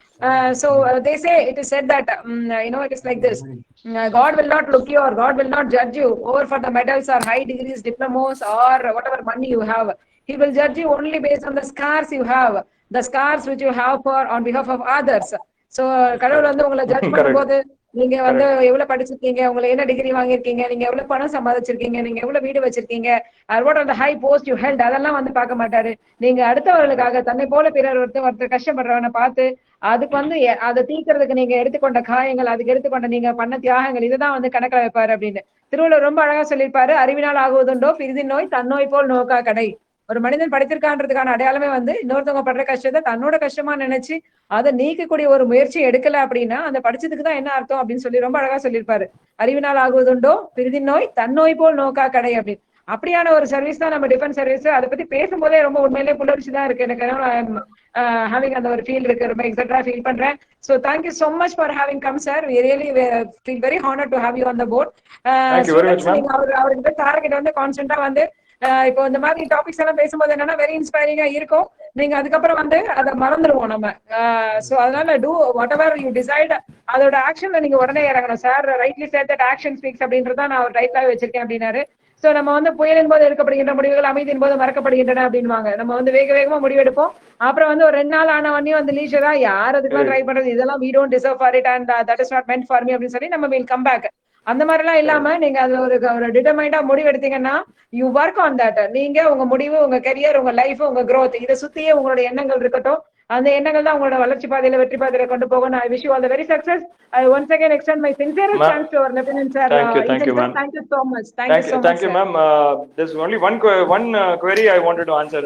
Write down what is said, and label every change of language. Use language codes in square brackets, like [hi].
[en] They say, it is said that it is like this: God will not look you or God will not judge you over for the medals or high degrees, diplomas or whatever money you have. He will judge you only based on the scars you have, the scars which you have for on behalf of others. [ta] So கடவுள் வந்து உங்களை judge பண்ணும்போது நீங்க வந்து எவ்வளவு படிச்சிருக்கீங்க, உங்களை என்ன டிகிரி வாங்கியிருக்கீங்க, நீங்க எவ்வளவு பணம் சம்பாதிச்சிருக்கீங்க, நீங்க எவ்வளவு வீடு வச்சிருக்கீங்க, [en] what are the high post you held, [ta] அதெல்லாம் வந்து பார்க்க மாட்டாரு. நீங்க அடுத்தவர்களுக்காக தன்னை போல பிறர் ஒருத்தர் கஷ்டப்படுறவனை பார்த்து அதுக்கு வந்து அதை தீர்க்கறதுக்கு நீங்க எடுத்துக்கொண்ட காயங்கள், அதுக்கு எடுத்துக்கொண்ட நீங்க பண்ண தியாகங்கள், இதுதான் வந்து கணக்கில் வைப்பாரு அப்படின்னு திருவள்ளுவர் ரொம்ப அழகா சொல்லியிருப்பாரு. அறிவினால் ஆகுவதுண்டோ பிரிதின் நோய் தன்னோய் போல் நோக்கா கடை. ஒரு மனிதன் படித்திருக்கான்றதுக்கான அடையாளமே வந்து இன்னொருத்தவங்க படுற கஷ்டத்தை தன்னோட கஷ்டமா நினைச்சு அதை நீக்கக்கூடிய ஒரு முயற்சி எடுக்கல அப்படின்னா அந்த படிச்சதுக்கு தான் என்ன அர்த்தம் அப்படின்னு சொல்லி ரொம்ப அழகா சொல்லியிருப்பாரு. அறிவினால் ஆகுவதுண்டோ பிரிதின் நோய் தன்னோய் போல் நோக்கா கடை அப்படின்னு. அப்படியான ஒரு சர்வீஸ் தான் நம்ம டிஃபென்ஸ் சர்வீஸ். அதை பத்தி பேசும்போதே ரொம்ப உண்மையிலேயே புல்லரிச்சு தான் இருக்கு எனக்கு. ஹேவிங் அந்த ஒரு ஃபீல் இருக்கு, ரொம்ப எக்ஸைட்டடா ஃபீல் பண்றேன். [en] So thank you so much for having come sir. We really feel very honored to have you on the board. Thank you very much ma'am. [ta] அவர்கிட்ட சார்கிட்ட வந்து கான்ஸ்டன்டா வந்து இப்போ இந்த மாதிரி டாபிக்ஸ் எல்லாம் பேசும்போது என்னன்னா வெரி இன்ஸ்பைரிங்கா இருக்கும். நீங்க அதுக்கப்புறம் வந்து அதை மறந்துடுவோம் நம்ம. சோ அதனால [en] do whatever you decide, [ta] அதோட ஆக்ஷன்ல நீங்க உடனே இறங்கணும். Sir [en] rightly said that action speaks [ta] அப்படின்றத நான் ஒரு ரைட்லாவே வச்சிருக்கேன் அப்படின்னாரு. சோ நம்ம வந்து புயலின் போது எடுக்கப்படுகின்ற முடிவுகள் அமைதியின் போது மறக்கப்படுகின்றன அப்படின்வாங்க. நம்ம வந்து வேக வேகமா முடிவெடுப்போம், அப்புறம் வந்து ஒரு 2 நாள் ஆன வண்டி வந்து லீஷரா யார் அதுக்கெல்லாம் ட்ரை பண்றது, இதெல்லாம் [en] we don't deserve for it and that is not meant for me [ta] அப்படின்னு சொல்லி நம்ம [en] will come back. [ta] அந்த மாதிரி எல்லாம் இல்லாம நீங்க அதுல ஒரு டிட்டர்மைண்டா முடிவு எடுத்தீங்கன்னா [en] You work on that. [ta] நீங்க உங்க முடிவு, உங்க கரியர், உங்க லைஃப், உங்க growth இதை சுத்தியே உங்களோட எண்ணங்கள் இருக்கட்டும். அந்த எண்ணங்கள் தான் உங்களோட வளர்ச்சி பாதையில, வெற்றி பாதையில கொண்டு போகும். [en] I wish you all the very success. I once again extend my sincerest thanks to our Lieutenant Sir. Thank you, ma'am. Thank you so much. Thank you, ma'am. There's only one query I wanted to answer.